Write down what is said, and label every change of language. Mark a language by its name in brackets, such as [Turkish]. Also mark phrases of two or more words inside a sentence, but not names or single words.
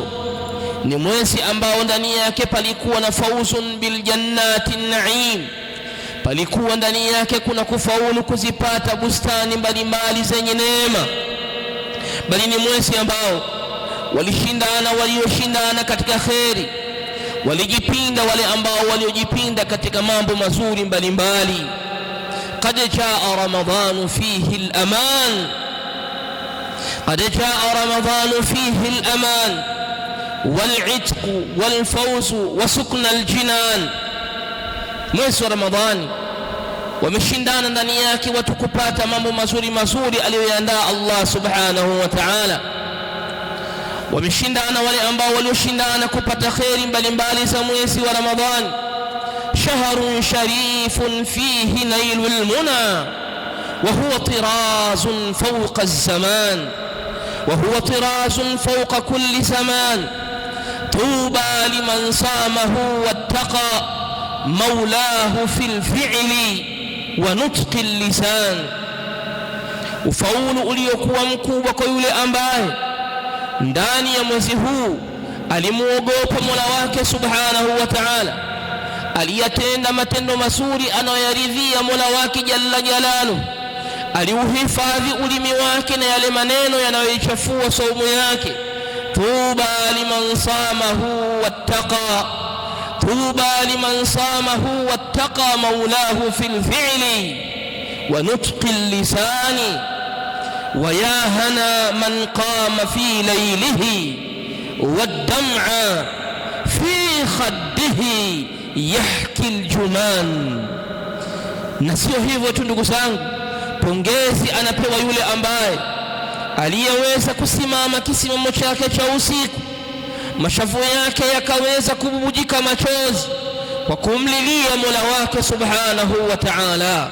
[Swahili] Ni mwezi ambao ndani yake palikuwa na [Arabic] فوز بالجنات النعيم, [Swahili] palikuwa ndani yake kuna kufaulu kuzipata bustani mbalimbali zenye neema. Bali ni mwezi ambao walioshindana katika kheri, walijipinda wale ambao waliojipinda katika mambo mazuri mbalimbali. [Arabic] قد جاء رمضان فيه الأمان, قد جاء رمضان فيه الأمان والعتق والفوز وسكن الجنان. [Swahili] mwezi wa Ramadhani wameshindana ndani yake watu kupata mambo mazuri mazuri aliyoyaandaa Allah [Arabic] سبحانه وتعالى. [Swahili] Wameshindana wale ambao walioshindana kupata kheri mbalimbali za mwezi wa Ramadhani. [Arabic] شهر شريف فيه نيل المنى وهو طراز فوق الزمان, وهو طراز فوق كل زمان. طوبى لمن صامه واتقى مولاه في الفعل ونطق اللسان. [Swahili] ufaulu uliokuwa mkubwa kwa yule ambaye ndani ya mwezi huu alimuogopa Mola wake [Arabic] سبحانه وتعالى, [Swahili] aliyatenda matendo mazuri anayoyaridhia Mola wake [Arabic] جل جلاله, [Swahili] aliuhifadhi ulimi wake na yale maneno yanayoichafua saumu yake. [Arabic] طوبى لمن صامه واتقى، طوبى لمن صامه واتقى مولاه في الفعل ونطق اللسان، ويا هناء من قام في ليله والدمع في خده يحكي الجمان. [Swahili] Na sio hivyo tu ndugu zangu, pongezi anapewa yule ambaye aliyeweza kusimama kisimamo chake cha usiku, mashavu yake yakaweza kububujika machozi kwa kumlilia Mola wake [Arabic] سبحانه وتعالى.